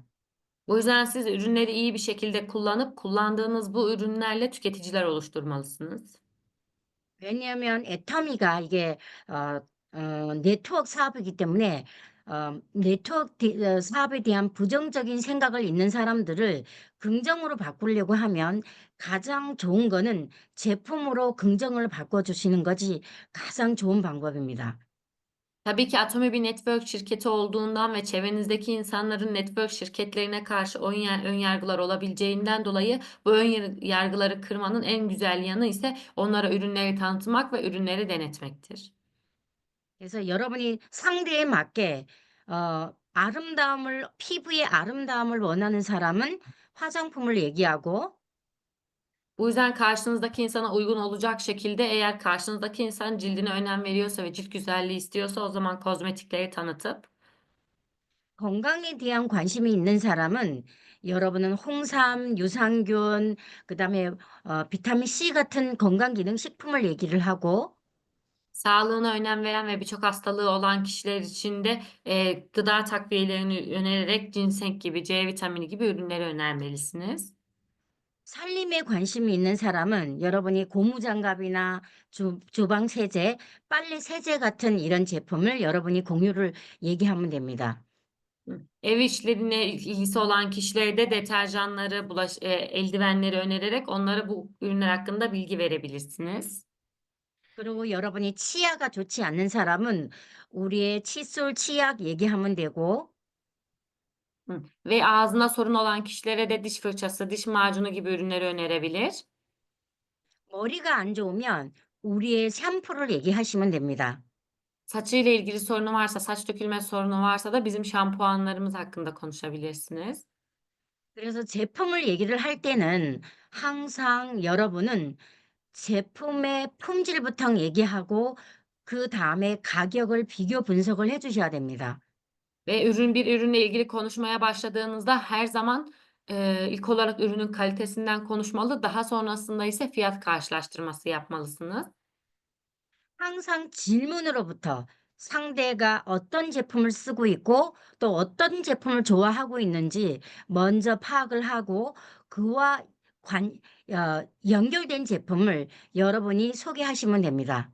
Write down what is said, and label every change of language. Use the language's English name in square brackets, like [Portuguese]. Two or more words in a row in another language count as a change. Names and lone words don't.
[Turkish] Bu yüzden siz ürünleri iyi bir şekilde kullanıp kullandığınız bu ürünlerle tüketiciler oluşturmalısınız. [Korean] 왜냐하면 애터미가 이게 어 네트워크 사업이기 때문에 사업에 대한 부정적인 생각을 있는 사람들을 긍정으로 바꾸려고 하면 가장 좋은 거는 제품으로 긍정을 바꿔 주시는 것이 가장 좋은 방법입니다. [Turkish] Tabii ki Atomi bir network şirketi olduğundan ve çevrenizdeki insanların network şirketlerine karşı ön yargılar olabileceğinden dolayı bu ön yargıları kırmanın en güzel yanı ise onlara ürünleri tanıtmak ve ürünleri denetmektir. [Korean] 그래서 여러분이 상대에 맞게 피부의 아름다움을 원하는 사람은 화장품을 얘기하고 [Turkish] Bu yüzden karşınızdaki insana uygun olacak şekilde eğer karşınızdaki insan cildine önem veriyorsa ve cilt güzelliği istiyorsa o zaman kozmetikleri tanıtıp [Korean] 건강에 대한 관심이 있는 사람은 여러분은 홍삼, 유산균, 그다음에 비타민 C 같은 건강 기능 식품을 얘기를 하고 [Turkish] sağlığına önem veren ve birçok hastalığı olan kişiler için de gıda takviyelerini önererek ginseng gibi, C vitamini gibi ürünleri önermelisiniz. [Korean] 살림에 관심이 있는 사람은 여러분이 고무장갑이나 주방 세제, 빨래 세제 같은 이런 제품을 여러분이 공유를 얘기하면 됩니다. [Turkish] Ev işlerine ilgisi olan kişilere de deterjanları, eldivenleri önererek onlara bu ürünler hakkında bilgi verebilirsiniz. [Korean] 그리고 여러분이 치아가 좋지 않는 사람은 우리의 칫솔, 치약 얘기하면 되고 [Turkish] Ve ağzına sorun olan kişilere de diş fırçası, diş macunu gibi ürünleri önerebilir. [Korean] 머리가 안 좋으면 우리의 샴푸를 얘기하시면 됩니다. [Turkish] Saçıyla ilgili sorunu varsa, saç dökülme sorunu varsa da bizim şampuanlarımız hakkında konuşabilirsiniz. [Korean] 그래서 제품을 얘기를 할 때는 항상 여러분은 제품의 품질부터 얘기하고 그다음에 가격을 비교 분석을 해 주셔야 됩니다. [Turkish] Ve bir ürünle ilgili konuşmaya başladığınızda her zaman, ilk olarak ürünün kalitesinden konuşmalı, daha sonrasında ise fiyat karşılaştırması yapmalısınız. [Korean] 항상 질문으로부터 상대가 어떤 제품을 쓰고 있고 또 어떤 제품을 좋아하고 있는지 먼저 파악을 하고 그와 관 연결된 제품을 여러분이 소개하시면 됩니다.